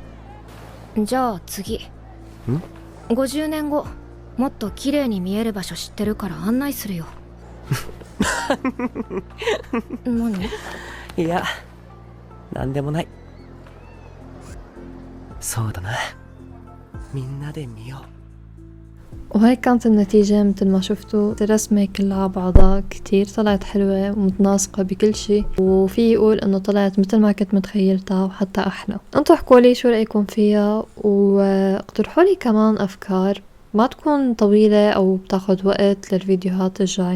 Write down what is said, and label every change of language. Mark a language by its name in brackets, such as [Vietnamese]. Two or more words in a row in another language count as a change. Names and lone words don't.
[Japanese] じゃあ次。50年後もっと綺麗に見える場所知ってるから案内するよ。何？いや、なんでもない。そうだな。みんなで見よう。 [Arabic] وهيك كانت النتيجة مثل ما شفتوا. الرسمة كلها بعضها كتير طلعت حلوة ومتناسقة بكل شي، وفي يقول انه طلعت مثل ما كنت متخيلتها وحتى احلى. انتو حكولي شو رأيكم فيها، واقترحولي كمان افكار ما تكون طويلة او بتاخد وقت للفيديوهات الجاي.